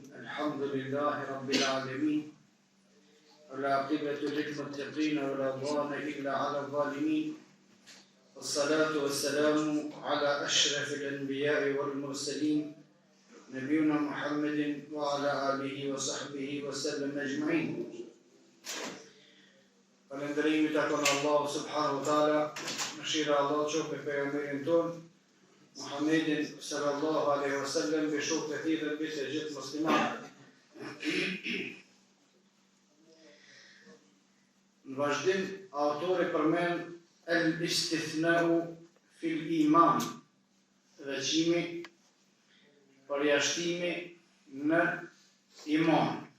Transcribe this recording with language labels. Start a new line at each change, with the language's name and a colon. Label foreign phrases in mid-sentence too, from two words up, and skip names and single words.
Arabic: الحمد لله رب العالمين والعاقبة للمتقين ولا عدوان إلا على الظالمين والصلاة والسلام على أشرف الأنبياء والمرسلين نبينا محمد وعلى آله وصحبه وسلم أجمعين.
Albanian: Falëndërimi takon Allahu
Arabic: سبحانه وتعالى,
Albanian: mëshira e Allahut qoftë me pejgamberin ton Muhammedin
Arabic: صلى الله عليه وسلم,
Albanian: me shokët e tij dhe me të gjithë muslimanët. Në vazhdim, autori përmend
Arabic: الاستثناء في الإيمان,
Albanian: veçimi, përjashtimi në iman.